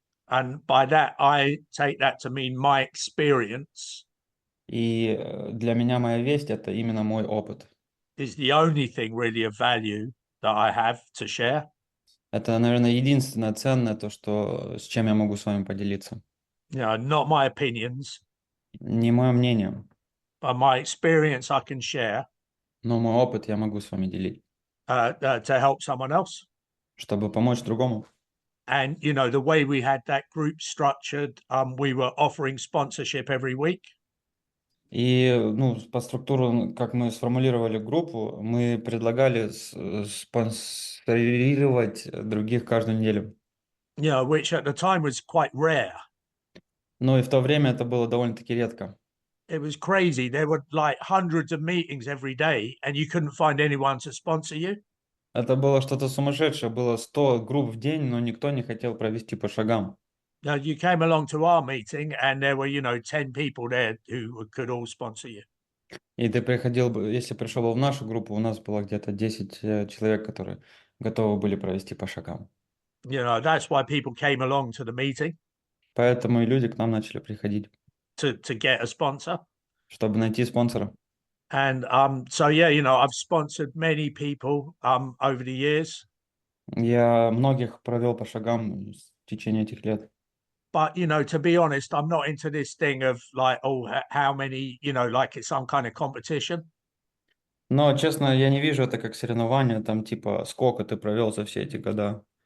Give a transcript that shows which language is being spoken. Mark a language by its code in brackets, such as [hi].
[en] And by that, I take that to mean my experience. [ru] И для меня моя весть – это именно мой опыт. [en] Is the only thing really of value that I have to share. [ru] Это, наверное, единственное ценное, то, с чем я могу с вами поделиться. [en] Not my opinions. [ru] Не мое мнение. [en] But my experience I can share. [ru] Но мой опыт я могу с вами делить. [en] To help someone else. [ru] Чтобы помочь другому. [en] And, the way we had that group structured, we were offering sponsorship every week. [ru] И, по структуре, как мы сформулировали группу, мы предлагали спонсорировать других каждую неделю. [en] Which at the time was quite rare. [ru] Но и в то время это было довольно-таки редко. [en] It was crazy. There were like hundreds of meetings every day, and you couldn't find anyone to sponsor you. [ru] Это было что-то сумасшедшее. Было 100 групп в день, но никто не хотел провести по шагам. [en] You came along to our meeting, and there were, 10 people there who could all sponsor you. [ru] И ты приходил бы, если пришел бы в нашу группу, у нас было где-то 10 человек, которые готовы были провести по шагам. [en] That's why people came along to the meeting. [ru] Поэтому и люди к нам начали приходить. [en] To get a sponsor. [ru] Чтобы найти спонсора. [en] And so yeah, I've sponsored many people over the years. [ru] Я многих провел по шагам в течение этих лет. [en] But to be honest, I'm not into this thing of like, how many, like it's some kind of competition. [ru] Но, честно, я не вижу это как соревнование, там типа, сколько ты провел за все эти года.